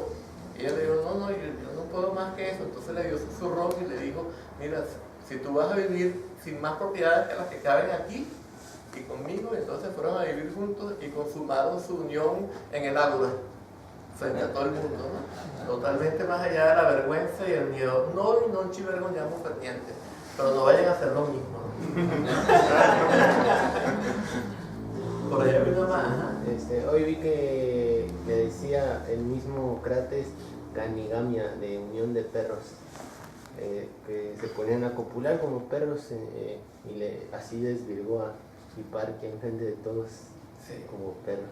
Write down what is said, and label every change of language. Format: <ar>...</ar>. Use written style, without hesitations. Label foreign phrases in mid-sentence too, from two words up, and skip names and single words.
<es>Y ella le dijo, no, yo no puedo más que eso. Entonces le dio su zurrón y le dijo, mira, si tú vas a vivir sin más propiedades que las que caben aquí y conmigo, entonces fueron a vivir juntos y consumaron su unión en el ágora, frente a todo el mundo, ¿no? Totalmente más allá de la vergüenza y el miedo.</es> <it>Noi non ci vergogniamo per niente,</it> <es>pero no vayan a hacer lo mismo, ¿no? Por allá vino más. Hoy vi que decía el mismo Crates canigamia, de unión de perros, que se ponían a copular como perros y así desvirgó a Hiparquia en frente de todos, sí, como perros.</es>